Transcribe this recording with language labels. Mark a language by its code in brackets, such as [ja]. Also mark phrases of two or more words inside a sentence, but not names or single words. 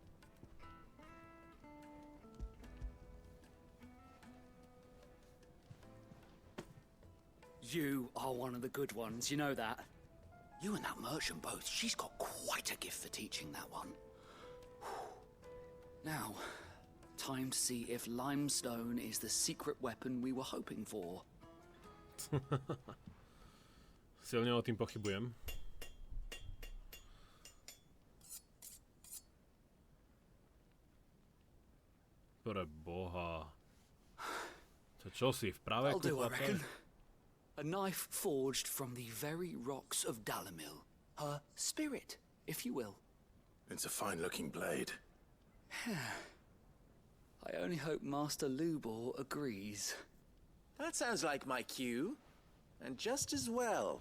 [en] You are one of the good ones, you know that. You and that merchant both, she's got quite a gift for teaching that one. Now, time to see if limestone is the secret weapon we were hoping for. [sk] Silne o tým pochybujem. Pre boha. Čo si v praveku, chlape? [en] A knife forged from the very rocks of Dalimil. Her spirit, if you will. It's a fine-looking blade. I only hope Master Lubor agrees. That sounds like my cue. And just as well.